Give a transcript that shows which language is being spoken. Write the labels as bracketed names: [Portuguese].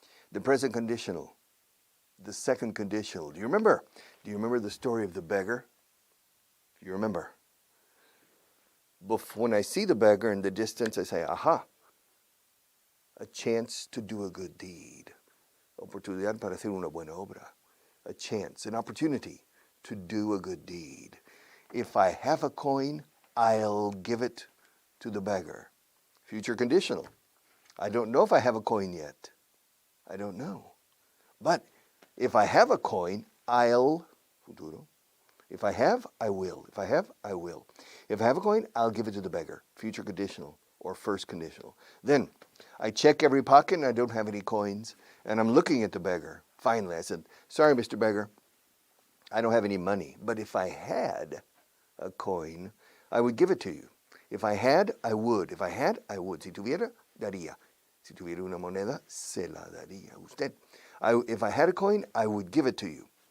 [English] The present conditional, the second conditional. Do you remember? Do you remember the story of the beggar? Do you remember? When I see the beggar in the distance, I say, aha, a chance to do a good deed. [Spanish] Oportunidad para hacer una buena obra. [English] A chance, an opportunity to do a good deed. If I have a coin, I'll give it to the beggar. Future conditional. I don't know if I have a coin yet. I don't know. But if I have a coin, I'll, futuro. If I have, I will. If I have, I will. If I have a coin, I'll give it to the beggar. Future conditional or first conditional. Then I check every pocket and I don't have any coins. And I'm looking at the beggar. Finally, I said, sorry, Mr. Beggar, I don't have any money. But if I had a coin, I would give it to you. If I had, I would. If I had, I would. [Spanish] Si tuviera, daría. Si tuviera una moneda, se la daría usted. [English] If I had a coin, I would give it to you.